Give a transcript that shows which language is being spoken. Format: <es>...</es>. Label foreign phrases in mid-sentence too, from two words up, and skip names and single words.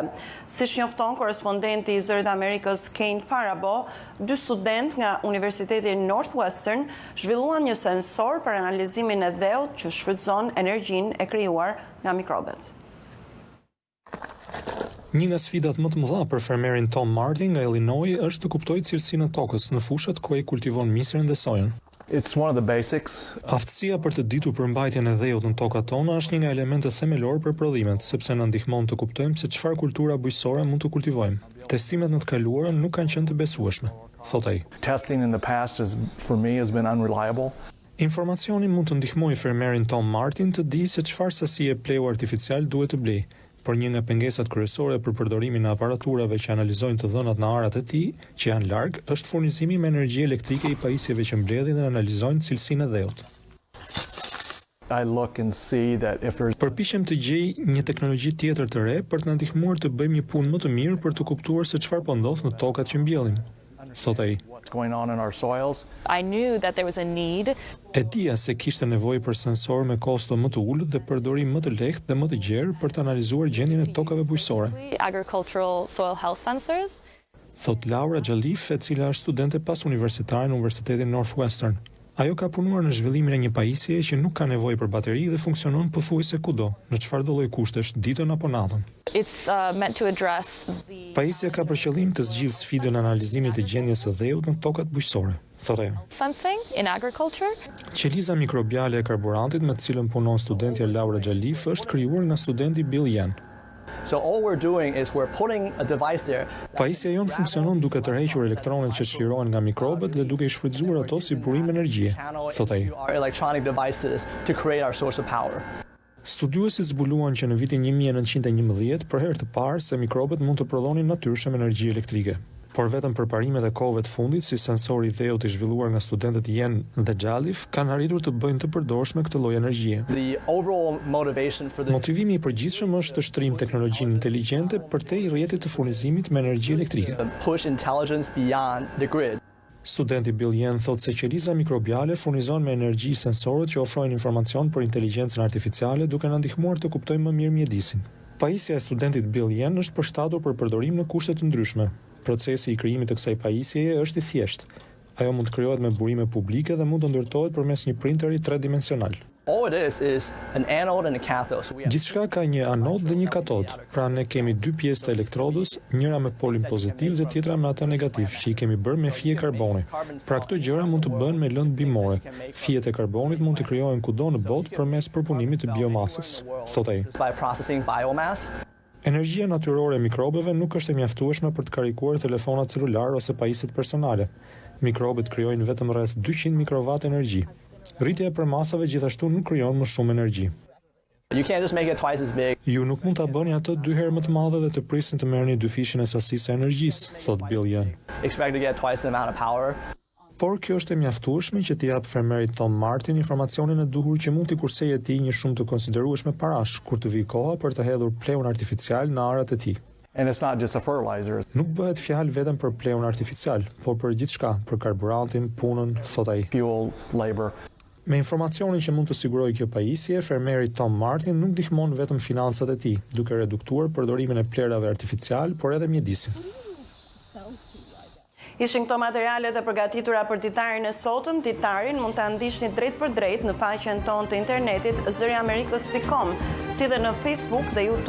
<sq>Siç njofton korrespondenti i Zërit Amerikës Kane Farabo, 2 student nga Universiteti Northwestern zhvilluan një sensor për analizimin e dheut që shfrytëzon energjinë e krijuar nga mikrobet. Një nga sfidat më të mëdha për fermerin Tom Martin nga Illinois është të kuptojë cilësinë e tokës në fushat ku ai kultivon misrin dhe sojen.</sq> <en>It's one of the basics.</en> <sq>Aftësia për të ditur përmbajtjen e dheut në tokat tona është një nga elementet themelor për prodhimet, sepse na ndihmon të kuptojmë se çfarë kultura bujqësore mund të kultivojmë. Testimet në të kaluara nuk kanë qenë të besueshme, thot ai.</sq> <en>Testing in the past for me has been unreliable.</en> <sq>Informacioni mund të ndihmojë fermerin Tom Martin të di se çfarë sasi e pleu artificial duhet të blejë. Por një nga pengesat kryesore për përdorimin e aparaturave që analizojnë të dhënat në arat e tij, që janë larg, është furnizimi me energji elektrike i pajisjeve që mbledhin dhe analizojnë cilësinë e dheut. Përpiqem të gjej një teknologji tjetër të re për të na ndihmuar të bëjmë një punë më të mirë për të kuptuar se çfarë po ndodh në tokat që mbjellim, thot ai.</sq> <en>I knew that there was a need.</en> <sq>E dija se kishte nevojë për sensor me kosto më të ulët dhe përdorim më të lehtë dhe më të gjerë për të analizuar gjendjen e tokave bujqësore.</sq> <en>Agricultural soil health sensors.</en> <sq>Thot Laura Xhalif, e cila është studente pas universitare në Universitetin Northwestern. Ajo ka punuar në zhvillimin e një pajisjeje që nuk ka nevojë për bateri dhe funksionon pothuajse kudo, në çfarëdo lloj kushtesh, ditën apo natën.</sq> <en>It's meant to address the</en> <sq>Pajisja ka për qëllim të zgjidhë sfidën e analizimit të gjendjes së dheut në tokat bujqësore, thotë ajo.</sq> <en>sensing in agriculture.</en> <sq>Qeliza mikrobiale e karburantit me të cilën punon studentja Laura Xhalif është krijuar nga studenti Bill Yen.</sq> <en>So all we're doing is we're putting a device there.</en> <sq>Pajisja jon funksionon duke tërhequr elektronet që çlirohen nga mikrobet dhe duke i shfrytzuar ato si burim energjie, thotë ai.</sq> <en>Our electronic devices to create our source of power.</en> <sq>Studiuesit zbuluan që në vitin 1911 për herë të parë se mikrobet mund të prodhonin natyrshëm energji elektrike. Por vetëm përparimet e kohëve të fundit, si sensori i dheut i zhvilluar nga studentët Yen dhe Xhalif, kanë arritur të bëjnë të përdorshme këtë lloj energjie. Motivimi i përgjithshëm është të shtrijmë teknologjinë inteligjente përtej rrjetit të furnizimit me energji elektrike.</sq> <en>Push intelligence beyond the grid.</en> <sq>Studenti Bill Yen thotë se qeliza mikrobiale furnizon me energji sensorët që ofrojnë informacion për inteligjencën artificiale duke na ndihmuar të kuptojmë më mirë mjedisin. Pajisja e studentit Bill Yen është përshtatur për përdorim në kushte të ndryshme. Procesi i krijimit të kësaj pajisjeje është i thjeshtë. Ajo mund të krijohet me burime publike dhe mund të ndërtohet përmes një printeri 3-dimensional.</sq> <en>All it is an anode and a cathode. So</en> <sq>Gjithçka ka një anod dhe një katod. Pra ne kemi 2 pjesë të elektrodës, njëra me polin pozitiv dhe tjetra me atë negativ, që i kemi bërë me fije karboni. Pra këto gjëra mund të bëhen me lëndë bimore. Fijet e karbonit mund të krijohen kudo në botë përmes përpunimit të biomasës, thotë ai.</sq> <en>by processing biomass.</en> <sq>Energjia natyrore e mikrobeve nuk është e mjaftueshme për të karikuar telefonat celular ose pajisjet personale. Mikrobet krijojnë vetëm rreth 200 mikrowatt energji. Rritja e përmasave gjithashtu nuk krijon më shumë energji.</sq> <en>You can't just make it twice as big.</en> <sq>Ju nuk mund ta bëni atë 2 herë më të madhe dhe të prisni të merrni 2 fishin e sasisë së energjisë, thot Bill Yen.</sq> <en>Expect to get twice the amount of power.</en> <sq>Por kjo është e mjaftueshme që t'i jap fermerit Tom Martin informacionin e duhur që mund t'i kursejë atij një shumë të konsiderueshme parash kur të vijë koha për të hedhur pleun artificial në arat e tij.</sq> <en>And it's not just a fertilizer.</en> <sq>Nuk bëhet fjalë vetëm për pleun artificial, por për gjithçka, për karburantin, punën, thot ai.</sq> <en>Fuel, labor.</en> <sq>Me informacionin që mund të sigurojë kjo pajisje, fermeri Tom Martin nuk ndihmon vetëm financat e tij, duke reduktuar përdorimin e plerave artificial, por edhe mjedisin. Ishin këto materialet e përgatitura për ditarin e sotëm. Ditarin mund ta ndiqni drejt për drejt në faqen tonë të internetit zëriamerikës.com, si dhe në Facebook dhe YouTube.</sq>